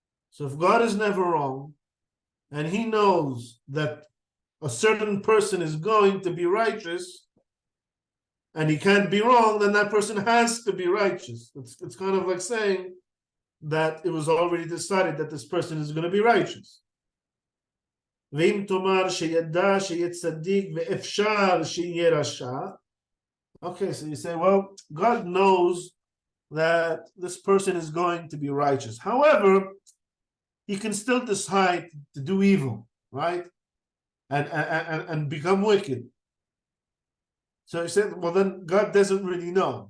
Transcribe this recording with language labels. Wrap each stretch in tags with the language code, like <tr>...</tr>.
<en>So if God is never wrong, and he knows that a certain person is going to be righteous, and he can't be wrong, then that person has to be righteous. It's kind of like saying that it was already decided that this person is going to be righteous.</en> <he>ואם תאמר שידע שיהיה צדיק ואפשר שיהיה רשע.</he> <en>Okay, so you say, well, God knows that this person is going to be righteous. However, he can still decide to do evil, right? And become wicked. So he said, well, then God doesn't really know.</en>